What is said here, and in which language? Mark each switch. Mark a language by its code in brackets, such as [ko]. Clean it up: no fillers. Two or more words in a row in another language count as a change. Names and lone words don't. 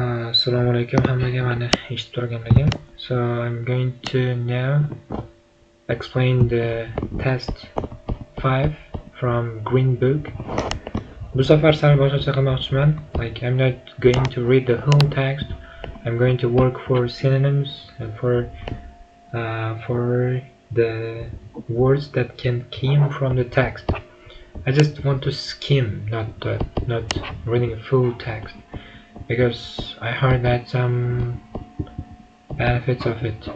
[uz] Assalomu alaykum hammaga, mani eshitib turganligim. [en] So I'm going to now explain the test 5 from Green Book. [uz] Bu safar sal boshqacha qilmoqchiman. [en] Like, I'm not going to read the whole text. I'm going to work for synonyms and for the words that can come from the text. I just want to skim, not reading a full text, because I heard that some benefits of it.